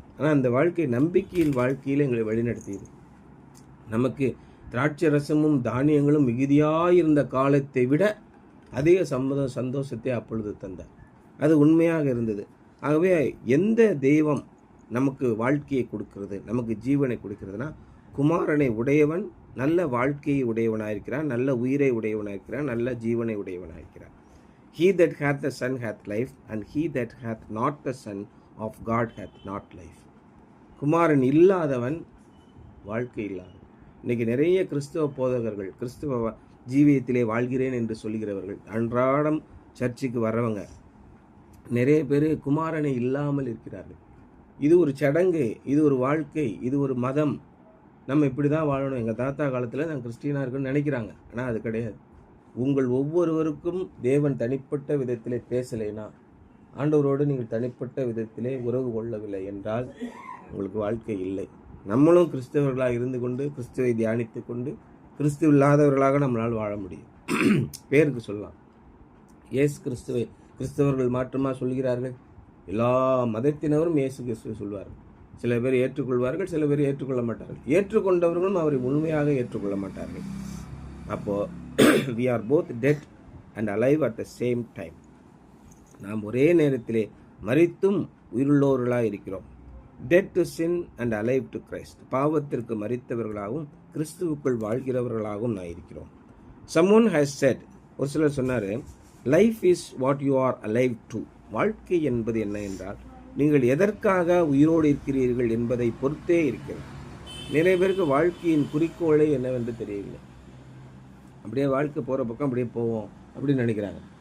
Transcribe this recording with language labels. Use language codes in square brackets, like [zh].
[ta] ஆனால் அந்த வாழ்க்கை நம்பிக்கையின் வாழ்க்கையில் எங்களை வழிநடத்தியது. நமக்கு திராட்சை ரசமும் தானியங்களும் மிகுதியாயிருந்த காலத்தை விட அதிக சந்தோஷத்தை அப்பொழுது தந்தார். அது உண்மையாக இருந்தது. ஆகவே எந்த தெய்வம் நமக்கு வாழ்க்கையை கொடுக்கிறது, நமக்கு ஜீவனை கொடுக்கிறதுனா, குமாரனை உடையவன் நல்ல வாழ்க்கையை உடையவனாயிருக்கிறான், நல்ல உயிரை உடையவனாயிருக்கிறான், நல்ல ஜீவனை உடையவனாயிருக்கிறான். [en] He that hath the Son hath life, and he that hath not the Son of God hath not life. [ta] குமாரன் இல்லாதவன் வாழ்க்கை இல்லாதவன். இன்றைக்கி நிறைய கிறிஸ்தவ போதகர்கள், கிறிஸ்தவ ஜீவியத்திலே வாழ்கிறேன் என்று சொல்கிறவர்கள், அன்றாடம் சர்ச்சுக்கு வர்றவங்க நிறைய பேர் குமாரனை இல்லாமல் இருக்கிறார்கள். இது ஒரு சடங்கு, இது ஒரு வாழ்க்கை, இது ஒரு மதம், நம்ம இப்படி தான் வாழணும், எங்கள் தாத்தா காலத்தில் நான் கிறிஸ்டியனாக இருக்குன்னு நினைக்கிறாங்க. ஆனால் அது கிடையாது. உங்கள் ஒவ்வொருவருக்கும் தேவன் தனிப்பட்ட விதத்திலே பேசலைன்னா, ஆண்டவரோடு நீங்கள் தனிப்பட்ட விதத்திலே உறவு கொள்ளவில்லை என்றால் உங்களுக்கு வாழ்க்கை இல்லை. நம்மளும் கிறிஸ்தவர்களாக இருந்து கொண்டு கிறிஸ்துவை தியானித்து கொண்டு கிறிஸ்துவ இல்லாதவர்களாக நம்மளால் வாழ முடியும். பேருக்கு சொல்லலாம். இயேசு கிறிஸ்துவை கிறிஸ்தவர்கள் மாற்றமா சொல்கிறார்கள். எல்லா மதத்தினரும் இயேசு கிறிஸ்துவை சொல்வார்கள். சில பேர் ஏற்றுக்கொள்வார்கள், சில பேர் ஏற்றுக்கொள்ள மாட்டார்கள். ஏற்றுக்கொண்டவர்களும் அவரை முழுமையாக ஏற்றுக்கொள்ள மாட்டார்கள். அப்போது [en] we are both dead and alive at the same time. [ta] நாம் ஒரே நேரத்திலே மரித்தும் உயிருள்ளவர்களாக இருக்கிறோம். [en] dead to sin and alive to Christ. [ta] பாவத்திற்கு மரித்தவர்களாகவும் கிறிஸ்துவுக்குள் வாழ்கிறவர்களாகவும் நான் இருக்கிறோம். [en] someone has said, [ta] ஒரு சிலர் சொன்னார், [en] life is what you are alive to. [ta] வாழ்க்கை என்பது என்ன என்றால் நீங்கள் எதற்காக உயிரோடு இருக்கிறீர்கள் என்பதை பொறுத்தே இருக்கிறது. நிறைய பேருக்கு வாழ்க்கையின் குறிக்கோளே என்னவென்று தெரியவில்லை. அப்படியே வாழ்க்கை போகிற பக்கம் அப்படியே போவோம் அப்படின்னு நினைக்கிறாங்க.